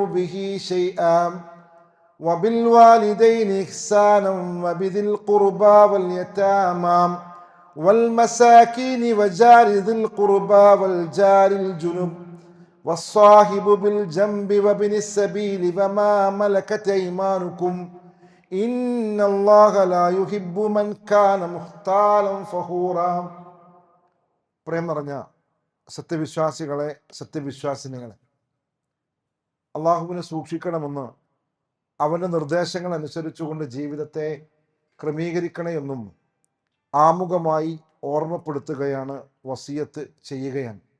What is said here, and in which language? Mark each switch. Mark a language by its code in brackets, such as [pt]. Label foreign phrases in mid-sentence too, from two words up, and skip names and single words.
[ar] به شيئا وبالوالدين إحسانا وبذي القربى واليتامى والمساكين وجار ذي القربى والجار الجنب والصاحب بالجنب وابن السبيل وما ملكت أيمانكم إن الله لا يحب من كان مختالا فخورا. [ml] പ്രേം നിറഞ്ഞ സത്യവിശ്വാസികളെ, സത്യവിശ്വാസിനികളെ, അള്ളാഹുവിനെ സൂക്ഷിക്കണമെന്ന് അവൻ്റെ നിർദ്ദേശങ്ങൾ അനുസരിച്ചുകൊണ്ട് ജീവിതത്തെ ക്രമീകരിക്കണമെന്നും ആമുഖമായി ഓർമ്മപ്പെടുത്തുകയാണ്, വസിയത്ത് ചെയ്യുകയാണ്.